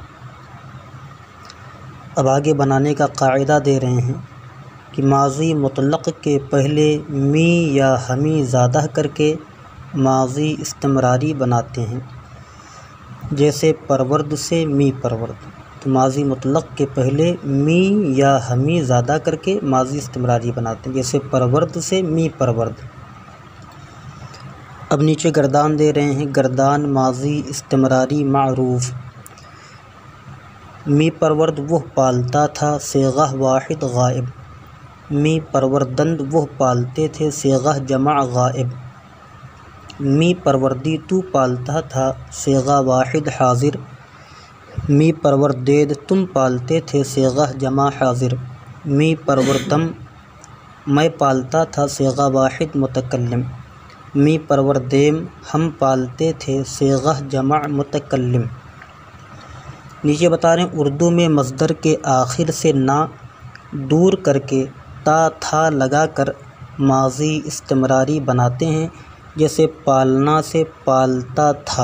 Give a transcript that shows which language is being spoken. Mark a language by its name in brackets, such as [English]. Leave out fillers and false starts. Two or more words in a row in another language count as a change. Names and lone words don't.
[Urdu] اب آگے بنانے کا قاعدہ دے رہے ہیں کہ ماضی مطلق کے پہلے می یا ہمی زیادہ کر کے ماضی استمراری بناتے ہیں، جیسے پرورد سے می پرورد۔ تو ماضی مطلق کے پہلے می یا ہمی زیادہ کر کے ماضی استمراری بناتے ہیں، جیسے پرورد سے می پرورد۔ اب نیچے گردان دے رہے ہیں، گردان ماضی استمراری معروف۔ می پرورد وہ پالتا تھا، صیغہ واحد غائب۔ می پروردند وہ پالتے تھے، صیغہ جمع غائب۔ می پروردی تو پالتا تھا، صیغہ واحد حاضر۔ می پروردید تم پالتے تھے، صیغہ جمع حاضر۔ می پروردم میں پالتا تھا، صیغہ واحد متکلم۔ می پروردیم ہم پالتے تھے، صیغہ جمع متکلم۔ نیچے بتا رہے ہیں اردو میں مصدر کے آخر سے نا دور کر کے تا تھا لگا کر ماضی استمراری بناتے ہیں، جیسے پالنا سے پالتا تھا۔